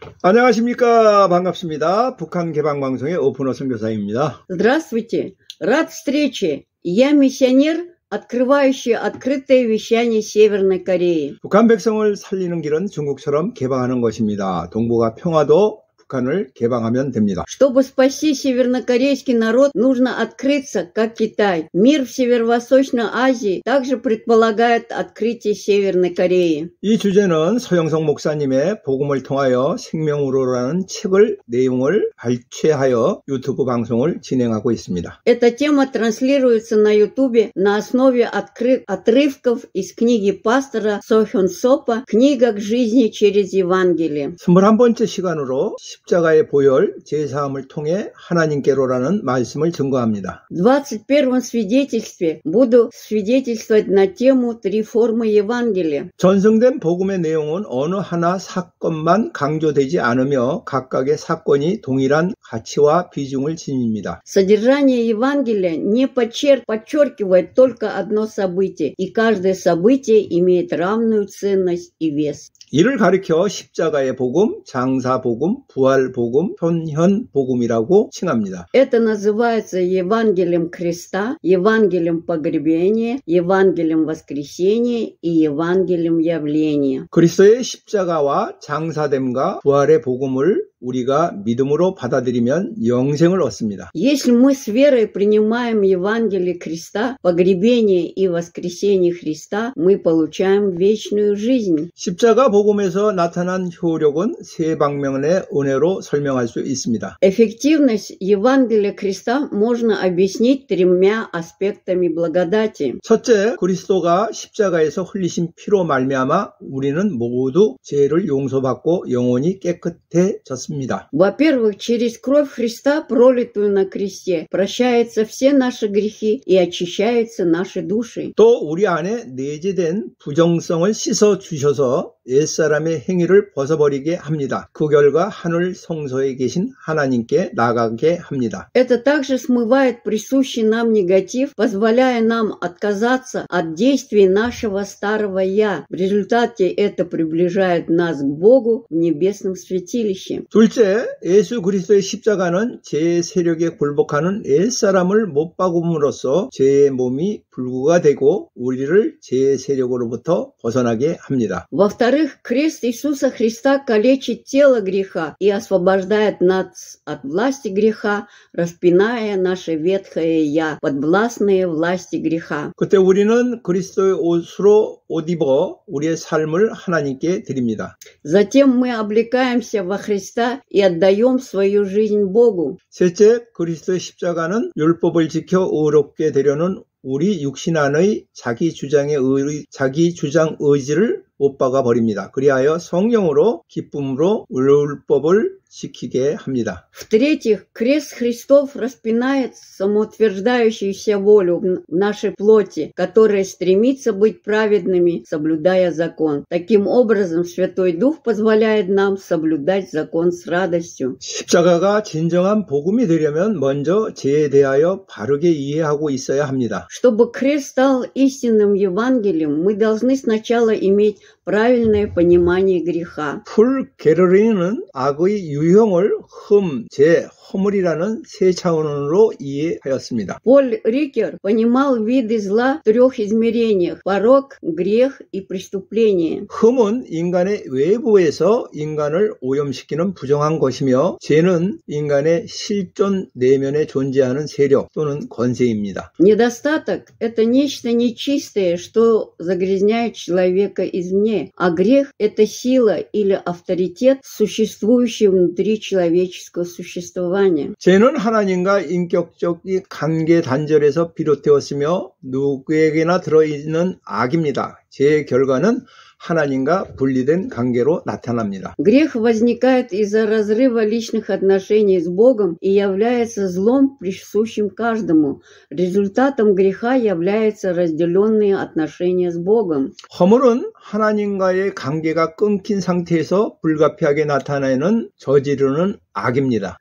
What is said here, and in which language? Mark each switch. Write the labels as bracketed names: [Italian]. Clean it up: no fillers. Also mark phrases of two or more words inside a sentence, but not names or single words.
[Korean] 안녕하십니까. 반갑습니다. 북한 개방방송의 오픈어 선교사입니다. [Russian] Здравствуйте. Рад встрече. Я миссионер, открывающий открытое вещание Северной Кореи. [Korean] 북한 백성을 살리는 길은 중국처럼 개방하는 것입니다. 동북아 평화도 북한을 개방하면 됩니다. [Russian] Чтобы спасти севернокорейский народ, нужно открыться, как Китай. Мир в Северо-Восточной Азии также предполагает открытие Северной Кореи. [Korean] 이 주제는 서영석 목사님의 복음을 통하여 생명으로라는 책을 내용을 발췌하여 유튜브 방송을 진행하고 있습니다. [Russian] Эта тема транслируется на YouTube на основе отрывков из книги пастора Со Хён Сопа «Книга к жизни через Евангелие». [Korean] 21번째 시간으로 십자가의 보혈, 제사함을 통해 하나님께로라는 말씀을 증거합니다. [Russian] В 21-м свидетельстве буду свидетельствовать на тему «Три формы Евангелия». [Korean] 전승된 복음의 내용은 어느 하나 사건만 강조되지 않으며 각각의 사건이 동일한 가치와 비중을 지닙니다. [Russian] Содержание Евангелия не подчеркивает только одно событие, и каждое событие имеет равную ценность и вес. [Korean] 이를 가리켜 십자가의 복음, 장사 복음, 부활 복음, 현현 복음이라고 칭합니다. [Russian] Это называется Евангелием креста, Евангелием погребения, Евангелием воскресения и Евангелием явления. [Korean] 그리스도의 십자가와 장사됨과 부활의 복음을 우리가 믿음으로 받아들이면 영생을 얻습니다. [Russian] Если мы с верой принимаем Евангелие креста, погребения и воскресения Христа, мы получаем вечную жизнь. [Korean] 십자가 복음에서 나타난 효력은 세 방면의 은혜로 설명할 수 있습니다. [Russian] Эффективность Евангелия креста можно объяснить тремя аспектами благодати. [Korean] 첫째, 그리스도가 십자가에서 흘리신 피로 말미암아 우리는 모두 죄를 용서받고 영혼이 깨끗해졌습니다. [Russian] Во-первых, через кровь Христа, пролитую на кресте, прощаются все наши грехи и очищаются наши души. [Korean] 또 우리 안에 내재된 부정성을 씻어 주셔서 옛사람의 행위를 벗어버리게 합니다. 그 결과 하늘 성소에 계신 하나님께 나가게 합니다. [Russian] Это также смывает присущий нам негатив, позволяя нам отказаться от действий нашего старого «я». В результате это приближает нас к Богу в небесном святилище. [Korean] 둘째, 예수 그리스도의 십자가는 죄의 세력에 굴복하는 옛사람을 못 박음으로써 죄의 몸이 불구가 되고 우리를 죄의 세력으로부터 벗어나게 합니다. [Russian] Во-вторых, крест Иисуса Христа калечит тело греха и освобождает нас от власти греха, распиная наше ветхое «я», подвластные власти греха. [Korean] 그때 우리는 그리스도의 옷으로 옷 입어 우리의 삶을 하나님께 드립니다. [Russian] Затем мы облекаемся во Христа и отдаем свою жизнь Богу. [Korean] 셋째, 그리스도의 십자가는 율법을 지켜 의롭게 되려는 우리 육신 안의 자기 주장 의지를 못 박아 버립니다. 그리하여 성령으로 기쁨으로 율법을 지키게 합니다. [Russian] В-третьих, крест Христов распинает самоутверждающуюся волю в нашей плоти, которая стремится быть праведными, соблюдая закон. Таким образом, Святой Дух позволяет нам соблюдать закон с радостью. [Korean] 십자가가 진정한 복음이 되려면 먼저 죄에 대하여 바르게 이해하고 있어야 합니다. [Russian] Чтобы крест стал истинным Евангелием, мы должны сначала иметь правильное понимание греха. [Korean] 풀 게르리는 악의 유형을 죄, 허물이라는 세 차원으로 이해하였습니다. [Russian] Поль Рикер понимал виды зла в трех измерениях: порок, грех и преступление. [Korean] 흠은 인간의 외부에서 인간을 오염시키는 부정한 것이며 죄는 인간의 실존 내면에 존재하는 세력 또는 권세입니다. [Russian] Недостаток – это нечто нечистое, что загрязняет человека извне, а грех – это сила или авторитет, существующий внутри человеческого существования. [Korean] 죄는 하나님과 인격적인 관계 단절에서 비롯되었으며 누구에게나 들어있는 악입니다. 죄의 결과는 하나님과 분리된 관계로 나타납니다. [Russian] Грех возникает из-за разрыва личных отношений с Богом и является злом, присущим каждому. Результатом греха являются разделенные отношения с Богом. [Korean] 허물은 하나님과의 관계가 끊긴 상태에서 불가피하게 나타내는 저지르는 악입니다.